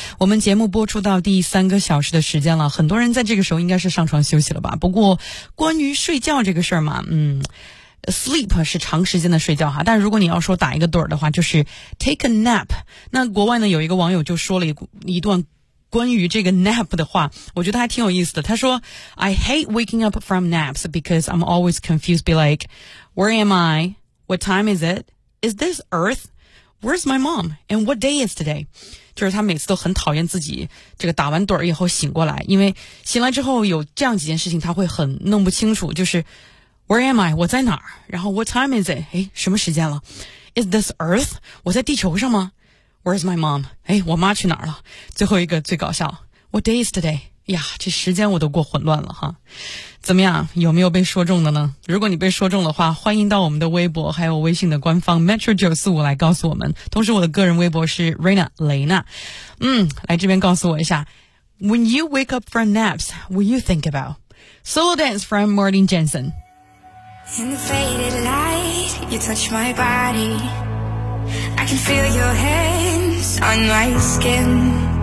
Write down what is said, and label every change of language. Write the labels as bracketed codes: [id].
[zh] 我们节目播出到第三个小时的时间了，很多人在这个时候应该是上床休息了吧。不过关于睡觉这个事儿嘛，sleep 是长时间的睡觉哈，但如果你要说打一个盹的话，就是 [en] take a nap。 [zh] 那国外呢，有一个网友就说了一段关于这个 nap 的话，我觉得还挺有意思的。他说 [en] I hate waking up from naps because I'm always confused, be like, where am I? What time is it? Is this Earth? Where's my mom? And what day is today? [zh] 就是他每次都很讨厌自己这个打完盹以后醒过来，因为醒来之后有这样几件事情他会很弄不清楚，就是 [en] where am I? [zh] 我在哪儿？然后 [en] what time is it? [zh] 诶，什么时间了？ [en] Is this Earth? [zh] 我在地球上吗？ [en] Where's my mom? [zh] 哎，我妈去哪儿了？最后一个最搞笑。 [en] What day is today? [zh] 呀，这时间我都过混乱了哈。怎么样？有没有被说中的呢？如果你被说中的话，欢迎到我们的微博还有微信的官方 Metro945 来告诉我们。同时我的个人微博是 Reina 雷娜。来这边告诉我一下。 [en] When you wake up from naps, what you think about? Solo dance from Martin Jensen. In the faded light, you touch my body. I can feel your hands on my skin.